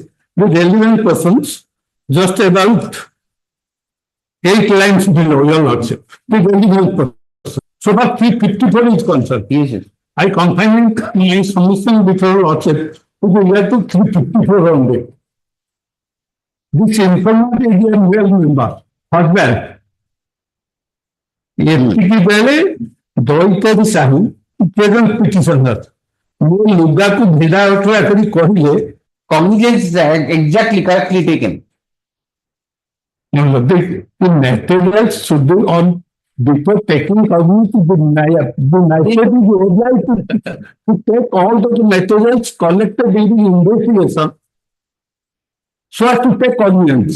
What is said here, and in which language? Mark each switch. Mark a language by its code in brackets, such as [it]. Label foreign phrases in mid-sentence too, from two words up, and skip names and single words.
[en] The relevant persons, just about 8 lines below your lordship. The relevant person. So far 354 is concerned. yes. I confine my submission before lordship to the year to 354 only. This informant is a real member. Hon'Ble. [or] ଏତିକି ବେଳେ ଦଇତାରୀ ସାହୁ [en] present petitioner [or] ମୋ ଲୁଗାକୁ ଭିଡା ଉଠା କରି କହିଲେ [en] Cognizance is exactly correctly taken. the materials should be on before taking cognizance the magistrate is obliged to take all those materials collected in the investigation so as to take cognizance.